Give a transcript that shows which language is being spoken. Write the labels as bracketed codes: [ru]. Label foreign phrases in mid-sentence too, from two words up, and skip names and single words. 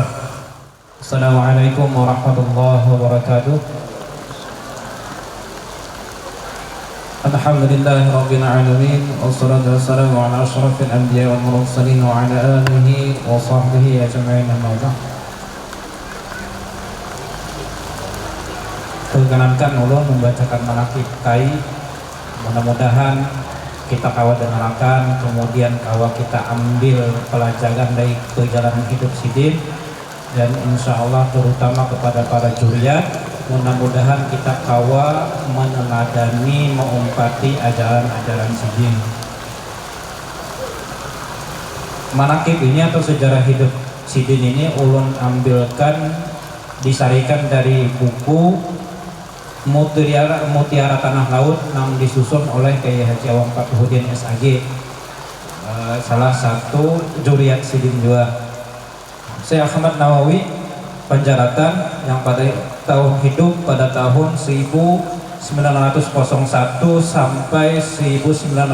[ar] السلام عليكم ورحمة الله وبركاته. الحمد لله رب العالمين، والصلاة والسلام على أشرف الأنبياء والمرسلين وعلى آله وصحبه أجمعين، أما بعد. [bjn] Perkenankan ulun membacakan manaqib Kai. Mudah-mudahan kita kawa dengarkan, kemudian kawa kita ambil pelajaran dari perjalanan hidup sidin, dan [ar] إن شاء الله [bjn] terutama kepada para juriat, mudah-mudahan kita kawa meneladani, mengumpati ajaran-ajaran sidin. Manaqib ini atau sejarah hidup sidin ini ulun ambilkan, disarikan dari buku Mutiara Tanah Laut yang disusun oleh Kiai Haji Awam Fathuddin SAG, salah satu juriat sidin juga. Syekh Ahmad Nawawi Panjaratan yang pada tahun hidup pada tahun 1901 sampai 1967.